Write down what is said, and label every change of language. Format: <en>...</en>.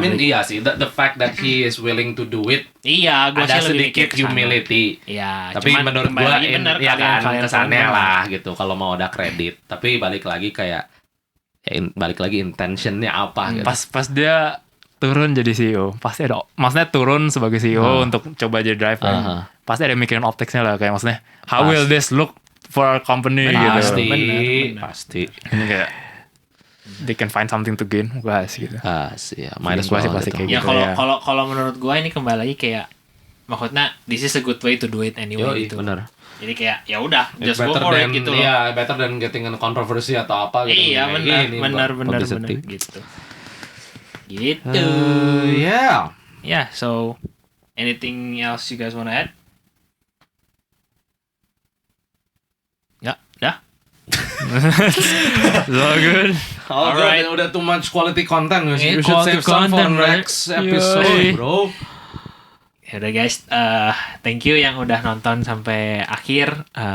<id>Iya sih,</id> <en>the fact that he is willing to do it.</en> <id>Iya, gua ada sih lebih sedikit mikir kesana.</id> <en>humility.</en> <id>Iya, tapi menurut gua ya kan kesannya lah gitu kalau mau ada kredit. Tapi balik lagi kayak intentionnya apa gitu. Pas dia turun jadi CEO, pasti ada, maksudnya turun sebagai CEO untuk coba jadi driver, pasti ada mikirin opticsnya lah, kayak maksudnya</id> <en>how will this look for our company</en> <id>gitu. Pasti. Ini kayak</id> <en>they can find something to gain, guys</en> <id>gitu. Ya, minus pasti kayak ya gitu. Kalau menurut gua ini kembali lagi kayak maksudnya</id> <en>this is a good way to do it anyway</en> <id>gitu. Benar. Jadi kayak ya udah</id> <en>just go for it</en> <id>gitu loh.</id> <en>Iya, better than getting in controversy</en> <id>atau apa gitu. Iya, benar gitu. Gitu.</id> <en>Yeah. Yeah, so anything else you guys want to add?</en> <id>Ya, dah.</id> <en>So good. Alright,</en> <id>udah</id> <en>too much quality content. You should Quality save some for content, right? next episode, bro.</en> <id>Yaudah guys,</id> <en>thank you</en> <id>yang udah nonton sampai akhir.</id>